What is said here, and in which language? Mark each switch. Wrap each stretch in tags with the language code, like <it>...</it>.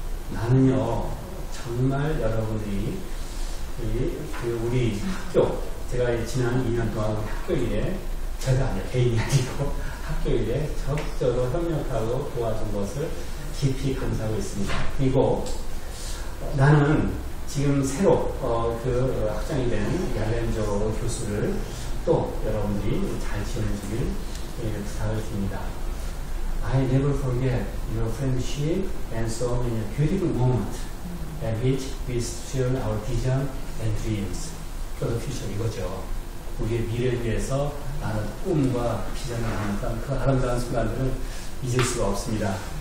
<ko>나는요 정말 여러분들이 우리 학교 제가 지난 2년 동안 우리 학교 일에 제가 아니라 개인이 아니고 학교 일에 적극적으로 협력하고 도와준 것을 깊이 감사하고 있습니다. 그리고 나는 지금 새로 그 학장이 된 야렌조 교수를 또 여러분들이 잘 지원해주길 부탁을 드립니다.</ko> <en>I never forget your friendship and so many beautiful moments at which we share our vision and dreams for the future.</en> <ko>이거죠. 우리의 미래를 위해서 나는 꿈과 비전을 나눴던 그 아름다운 순간들을 잊을 수가 없습니다.</ko>